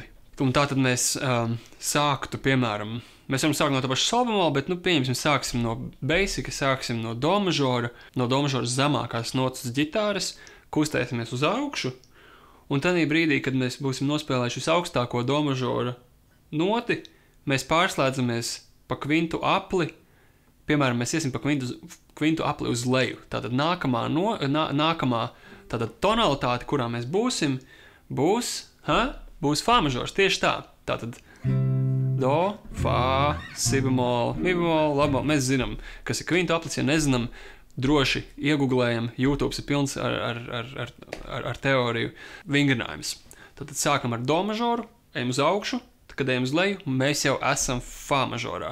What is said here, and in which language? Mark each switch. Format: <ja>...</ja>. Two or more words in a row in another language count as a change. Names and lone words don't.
<lv>Un tātad mēs sāktu, piemēram, mēs varam sākt no tā paša sol bemola, bet, pieņemsim, sāksim no basica, sāksim no do mažora zemākās notas ģitāras, kustēsimies uz augšu, un tādā brīdī, kad mēs būsim nospēlējuši augstāko do mažora noti, mēs pārslēdzamies pa kvintu apli, piemēram, mēs iesim pa kvintu apli uz leju. Tātad nākamā tātad tonalitāte, kurā mēs būsim, būs fā mažors, tieši tā. Tātad do, fā, si bemol, mi bemol, labo. Mēs zinām, kas ir kvintu aplis, ja nezinām, droši ieguglējam, YouTube ir pilns ar teoriju vingrinājums. Tātad sākam ar do mažoru, ejam uz augšu, tad, kad ejam uz leju, mēs jau esam fā mažorā.</lv>